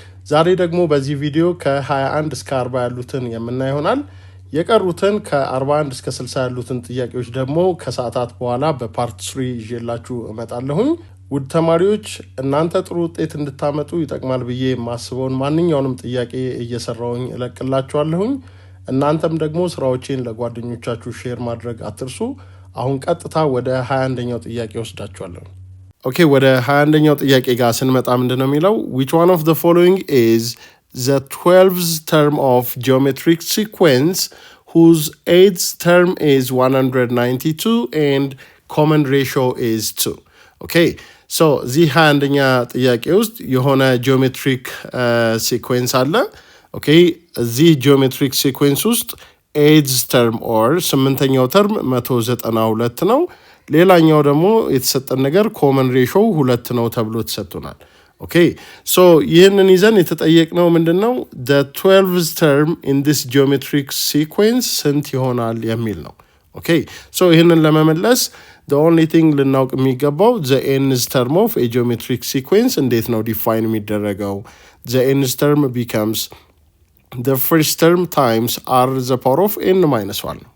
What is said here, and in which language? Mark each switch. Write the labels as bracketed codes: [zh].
[am] ዛሬ ደግሞ በዚህ ቪዲዮ ከ21 እስከ 40 ያሉትን የምናይ ይሆናል። የቀሩትን ከ41 እስከ 60 ያሉትን ጥያቄዎች ደግሞ ከሰዓታት በኋላ በፓርት 3 ይዤላችሁ እመጣለሁኝ። ውድ ተማሪዎች እናንተ ጥሩ ውጤት እንድታመጡ ይጠቅማል ብዬ የማስበውን ማንኛውንም ጥያቄ እየሰራውኝ እለቅላችኋለሁኝ። እናንተም ደግሞ ስራዎቼን ለጓደኞቻችሁ ሼር ማድረግ አትርሱ። አሁን ቀጥታ ወደ 21ኛው ጥያቄ ወስዳችኋለሁ። ኦኬ፣ ወደ 21ኛው ጥያቄ ጋር ስንመጣ ምንድነው የሚለው? [en] which one of the following is the 12th term of geometric sequence whose 8th term is 192 and common ratio is 2? [am] okay, so እዚህ 21ኛ ጥያቄ ውስጥ የሆነ ጂኦሜትሪክ ሲኩዌንስ አለ። ኦኬ፣ እዚህ ጂኦሜትሪክ ሲኩዌንስ ውስጥ ኤይዝ ተርም ኦር 8ኛው ተርም 192 ነው። ሌላኛው ደግሞ የተሰጠን ነገር ኮመን ሬሾው 2 ነው ተብሎ ተሰጥቶናል። ኦኬ፣ ሶ ይህንን ይዘን የተጠየቅነው ምንድነው? [en] the 12th term in this geometric sequence [am] ስንት ይሆናል የሚል ነው። ኦኬ፣ ሶ ይህንን ለመመለስ [en] the only thing [am] ልናውቅ የሚገባው [en] the nth term of a geometric sequence [am] እንዴት ነው ዲፋይን የሚደረገው? [en] the nth term becomes the first term times r the power of n minus 1.